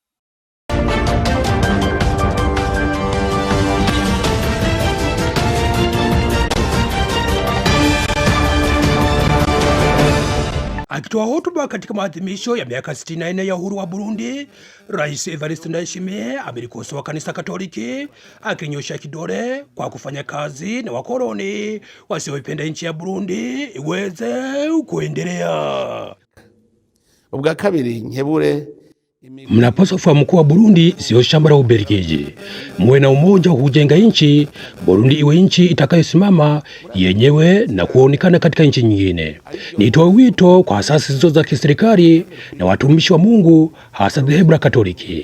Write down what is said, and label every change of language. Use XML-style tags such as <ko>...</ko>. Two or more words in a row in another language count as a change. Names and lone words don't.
<sw>Akitoa hotuba katika maadhimisho ya miaka 64 ya uhuru wa Burundi, Rais Evariste Ndayishimiye amelikosoa kanisa Katoliki akinyosha kidole kwa kufanya kazi na wakoloni wasioipenda nchi ya Burundi iweze kuendelea.</sw> <rn>Ubwa kabiri nkebure,</rn> <sw>mnapaswa kufahamu kuwa Burundi sio shamba la Ubelgiji. Muwe na umoja hujenga nchi. Burundi iwe nchi itakayosimama yenyewe na kuonekana katika nchi nyingine. Nitoa wito kwa asasi zote za kiserikali na watumishi wa Mungu, hasa dhehebu la Katoliki.</sw>